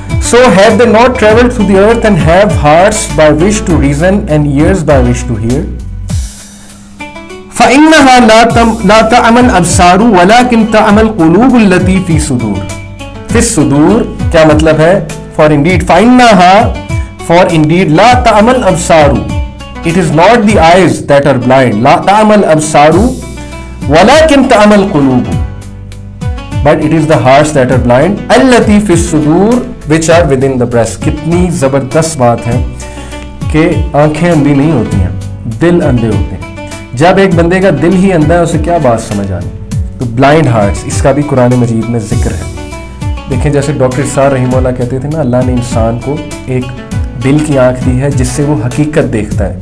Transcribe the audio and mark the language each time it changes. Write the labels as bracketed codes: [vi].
[en] So have they not traveled through the earth and have hearts by which to reason and ears by which to hear? [ar] فإنها لا تعمى الأبصار ولكن تعمى القلوب التي في الصدور. في الصدور [ur] کیا مطلب ہے؟ [en] For indeed, [ar] فإنها, [en] for indeed, [ar] لا تعمى الأبصار. [en] It is not the eyes that are blind. [ar] لا تعمى الأبصار ولكن تعمى القلوب. [en] But it is the hearts that are blind. [ar] التي في الصدور, [en] which are within the breast. [ur] کتنی زبردست بات ہے کہ آنکھیں اندھی نہیں ہوتی ہیں, دل اندھے ہوتے ہیں. جب ایک بندے کا دل ہی اندھا ہے اسے کیا بات سمجھ آنی. تو [en] blind hearts, [ur] اس کا بھی قرآن مجید میں ذکر ہے. دیکھیں جیسے ڈاکٹر اسرار رحمہ اللہ کہتے تھے نا, اللہ نے انسان کو ایک دل کی آنکھ دی ہے جس سے وہ حقیقت دیکھتا ہے.